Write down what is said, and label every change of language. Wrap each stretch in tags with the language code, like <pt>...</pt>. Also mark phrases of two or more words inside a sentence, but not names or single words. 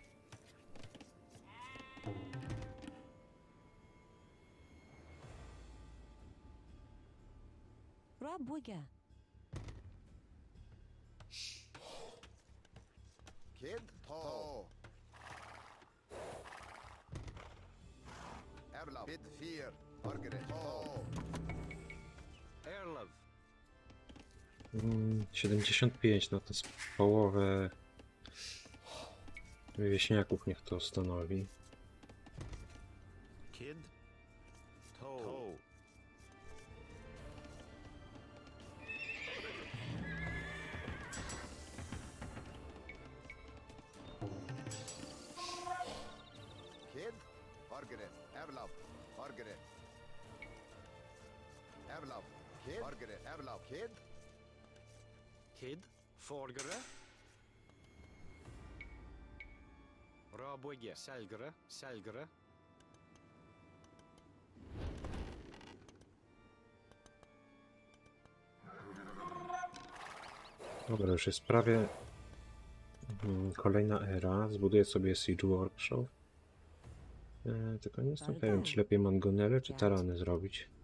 <pl>Rabwiga. Kid. Toe. Erlav. Bid fear. Bargere. Toe. Erlev. 75, no to jest połowę wieśniaków, niech to stanowi. Kid. Toe. Kid. Bargere. Erlav. Bargere. Erlav. Kid. Bargere. Erlav. Kid. Kid. Forgere. Rabwiga. Selgere. Selgere. Dobra, już jest prawie kolejna era. Zbuduję sobie Siege Workshop. Tylko nie jestem pewien, czy lepiej mangonele, czy tarany zrobić.</pl>